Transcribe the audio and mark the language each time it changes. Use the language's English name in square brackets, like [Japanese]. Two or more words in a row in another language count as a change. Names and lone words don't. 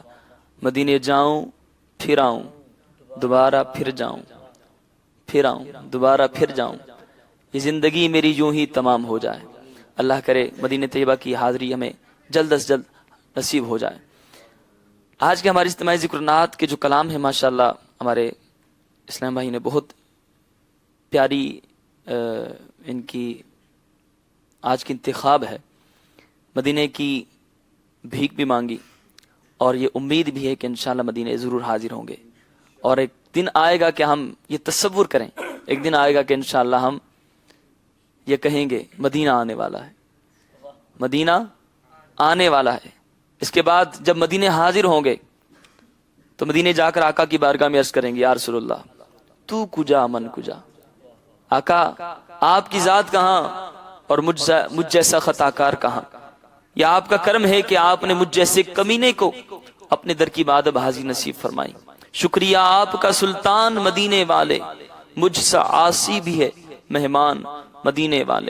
[Urdu] مدینے جاؤں پھر آؤں دوبارہ پھر جاؤں، پھر آؤں دوبارہ پھر جاؤں، یہ زندگی میری یوں ہی تمام ہو جائے. اللہ کرے مدینے طیبہ کی حاضری ہمیں جلد سے جلد نصیب ہو جائے. آج کے ہمارے اجتماعی ذکر نعت کے جو کلام ہے ماشاءاللہ ہمارے اسلام بھائی نے بہت پیاری ان کی آج کی انتخاب ہے، مدینے کی بھیک بھی مانگی اور یہ امید بھی ہے کہ انشاءاللہ مدینے ضرور حاضر ہوں گے، اور ایک دن آئے گا کہ ہم یہ تصور کریں، ایک دن آئے گا کہ انشاءاللہ ہم یہ کہیں گے مدینہ آنے والا ہے، مدینہ آنے والا ہے۔ اس کے بعد جب مدینے حاضر ہوں گے تو مدینے جا کر آقا کی بارگاہ میں عرض کریں گے [Arabic] یا رسول اللہ [Persian] تو کجا من کجا، [Urdu] آقا آپ کی ذات کہاں اور مجھ جیسا خطا کار کہاں، یا آپ کا کرم ہے کہ آپ نے مجھ جیسے کمینے کو اپنے در کی بادب حاضر نصیب فرمائی، شکریہ آپ کا سلطان مدینے والے، مجھ سا عاصی بھی ہے مہمان مدینے والے۔